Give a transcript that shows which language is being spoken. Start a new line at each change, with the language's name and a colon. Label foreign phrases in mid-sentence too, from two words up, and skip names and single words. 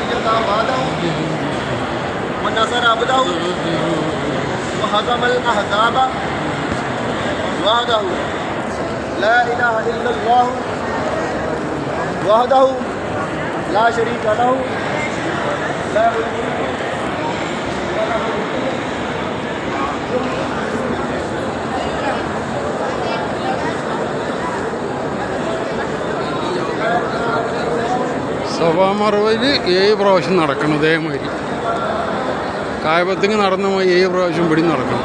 Arabic: بعده ونصر عبده وهزم الأحزاب وحده لا إله إلا الله وحده لا شريك له لا
Malayalam: സഫാ മർവയിൽ 7 പ്രാവശ്യം നടക്കണം. ഇതേമാതിരി കായബത്തിങ് നടന്ന 7 പ്രാവശ്യം ഇവിടെ നടക്കണം.